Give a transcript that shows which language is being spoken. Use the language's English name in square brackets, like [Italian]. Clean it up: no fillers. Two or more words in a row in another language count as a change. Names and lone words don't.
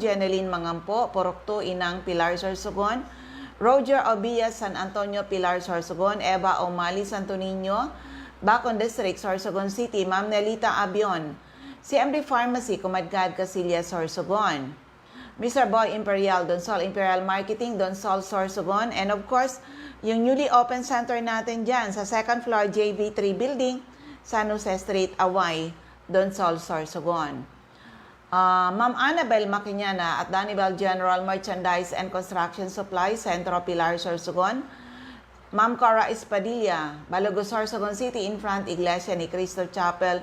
[Filipino] Jeneline Mangampo, Purok 2, Inang, Pilar, Sorsogon. Roger Obias, San Antonio, Pilar, Sorsogon. Eva Omali, Santo Niño, Bacon District, Sorsogon City. Ma'am Nelita Abion, CMD Pharmacy, Kumadgad, Casillas, Sorsogon. Mr. Boy Imperial, Donsol Imperial Marketing, Donsol, Sorsogon. [English] And of course, [Filipino] yung [English] newly open center [Filipino] natin dyan sa [English] second floor [Filipino] JV3 Building, San Jose Street, Away, Donsol, Sorsogon. Ma'am Annabel Maquiñana at Danibal General Merchandise and Construction Supply, Centro Pilar, Sorsogon. Ma'am Cora Espadilla, Balogo, Sorsogon City, [English] in front [Filipino] Iglesia ni Cristo Chapel.